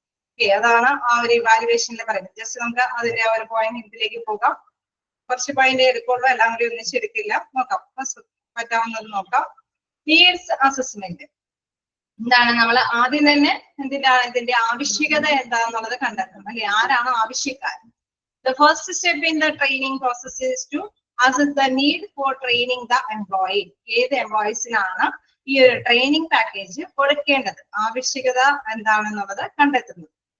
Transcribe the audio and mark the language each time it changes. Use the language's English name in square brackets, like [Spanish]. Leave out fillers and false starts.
[Malayalam] Okay, അതാണ് ആ ഒരു ഇവാലുവേഷനിൽ പറയുന്നത്. ജസ്റ്റ് നമുക്ക് അതിന്റെ ഒരു പോയിന്റ് ഇതിലേക്ക് പോകാം. കുറച്ച് പോയിന്റ് എടുക്കുള്ളൂ, എല്ലാം കൂടി ഒന്നിച്ച് എടുക്കില്ല. നോക്കാം, പറ്റാവുന്നത് നോക്കാം. നീഡ്സ് അസസ്മെന്റ് എന്താണ്, നമ്മൾ ആദ്യം തന്നെ ഇതിന്റെ ആവശ്യകത എന്താണെന്നുള്ളത് കണ്ടെത്തണം അല്ലെ, ആരാണ് ആവശ്യക്കാരൻ. [English] The first step in the training process is to assess the need for training the employee. [Malayalam] ഏത് എംപ്ലോയീസിനാണ് ഈ ഒരു ട്രെയിനിങ് പാക്കേജ് കൊടുക്കേണ്ടത്, ആവശ്യകത എന്താണെന്നുള്ളത് കണ്ടെത്തുന്നത്.